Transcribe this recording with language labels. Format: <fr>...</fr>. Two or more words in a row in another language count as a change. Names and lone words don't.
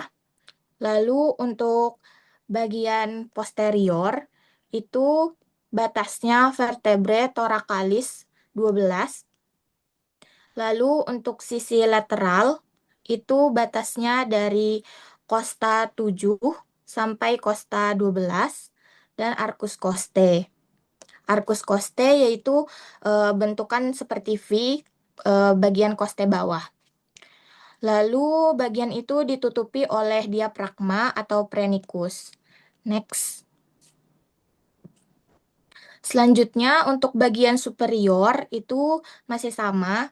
<id>Lalu untuk bagian posterior itu batasnya</id> <la>vertebrae thoracalis</la> <id>12. Lalu untuk sisi lateral itu batasnya dari costa 7 sampai costa 12 dan</id> <la>arcus costae. Arcus costae</la> <id>yaitu bentukan seperti V bagian costae bawah. Lalu bagian itu ditutupi oleh diafragma atau prenicus. Next. Selanjutnya untuk bagian superior itu masih sama.</id>